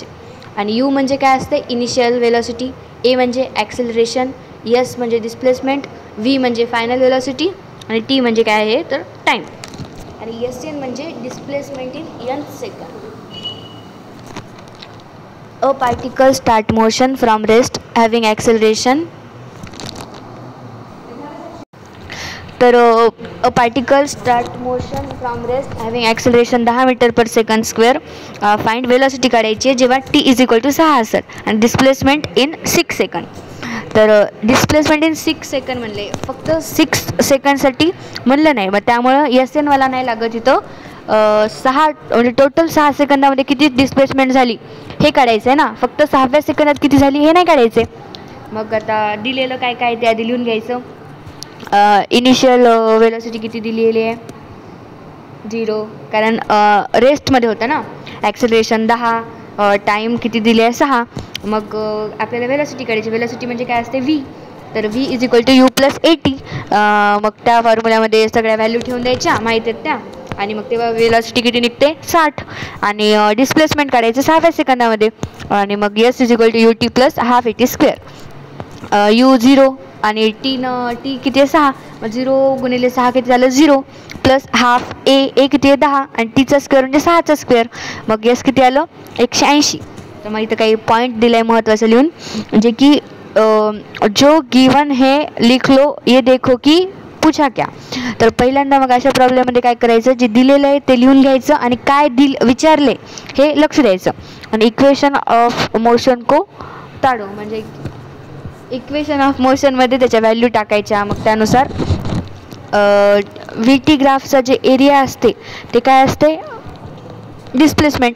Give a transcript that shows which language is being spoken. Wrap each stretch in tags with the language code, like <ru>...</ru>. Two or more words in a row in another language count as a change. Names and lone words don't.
<mr>आणि u म्हणजे काय असते</mr> <en>initial velocity,</en> <mr>a म्हणजे ॲक्सेलरेशन, s म्हणजे डिस्प्लेसमेंट, v म्हणजे</mr> <en>final velocity</en> <mr>आणि t म्हणजे काय आहे तर टाईम आणि sn म्हणजे</mr> <en>displacement in n second. A particle start motion from rest having acceleration. तर a particle start motion from rest having acceleration 10 m/s². find velocity</en> <mr>काढायची जेव्हा t=6 असेल आणि</mr> <en>displacement in 6 second.</en> <mr>तर</mr> <en>displacement in 6 second</en> <mr>म्हणले फक्त 6 सेकंडसाठी म्हणलं नाही मग त्यामुळं SN वाला नाही लागत इथं 6 म्हणजे टोटल 6 सेकंदामध्ये किती डिस्प्लेसमेंट झाली हे काढायचं आहे ना फक्त 6व्या सेकंदात किती झाली हे नाही काढायचे. मग आता दिलेलं काय काय ते आधी लिहून घ्यायचं.</mr> <en>initial velocity</en> <mr>किती दिलेली आहे 0 कारण रेस्टमध्ये होतं ना ॲक्सेलरेशन 10 टाईम किती दिले आहे 6. मग आपल्याला वेलॉसिटी काढायची. वेलॉसिटी म्हणजे काय असते v तर v u + at मग त्या फॉर्म्युल्यामध्ये सगळ्या व्हॅल्यू ठेवून द्यायच्या माहीत आहेत त्या आणि मग तेव्हा वेलॉसिटी किती निघते 60 आणि डिस्प्लेसमेंट काढायचं 6व्या सेकंदामध्ये आणि मग s ut + ½ at². u 0 आणि t किती आहे 6 मग 0 गुणिले 6 किती झालं 0 + ½ a किती आहे 10 आणि tचा स्क्वेअर म्हणजे 6चा स्क्वेअर मग s किती आलं 180. तर मग इथं काही पॉईंट दिलं आहे महत्त्वाचं लिहून म्हणजे की</mr> <hi>जो गिवन है लिख लो ये देखो की पूछा क्या.</hi> <mr>तर पहिल्यांदा मग अशा प्रॉब्लेममध्ये काय करायचं जे दिलेलं आहे ते लिहून घ्यायचं आणि काय विचारले हे लक्ष द्यायचं आणि</mr> <en>equation of motion</en> <hi>को ताडो</hi> <mr>म्हणजे</mr> <en>equation of motionमध्ये</en> <mr>त्याच्या व्हॅल्यू टाकायच्या. मग त्यानुसार</mr> <en>v t graphचा</en> <mr>जे एरिया असते ते काय असते डिस्प्लेसमेंट.</mr>